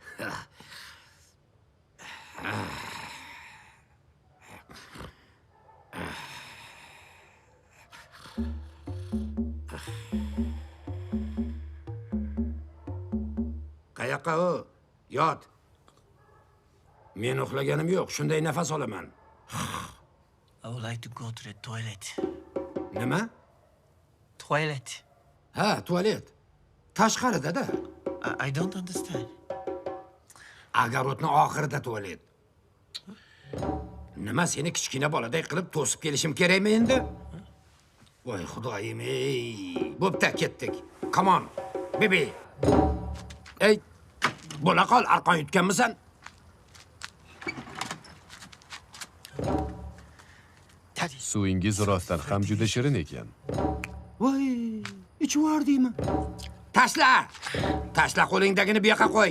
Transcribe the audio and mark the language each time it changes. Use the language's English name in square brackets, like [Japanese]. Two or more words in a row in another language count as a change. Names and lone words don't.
[Uzbek] Qayoqqa u? Yot. Men uxlaganim yo'q, shunday nafas olaman. [English] I would like to go to the toilet. [Uzbek] Nima? Toilet. Ha, tualet. Tashqarida-da. [English] I don't understand. [Uzbek] Огородni oxirida tualet. Nima seni kichkina boladay qilib to'sib kelishim kerakmi endi? Voy xudoyim, ey. Bo'pti, ketdik. [English] Come on, baby. [Uzbek] Ey, bo'la qol, arqon yutganmisan? Suvingiz rostdan ham juda shirin ekan. Voy, ichvordingmi? Tashla! Tashla qo'lingdagini bu yoqqa qo'y.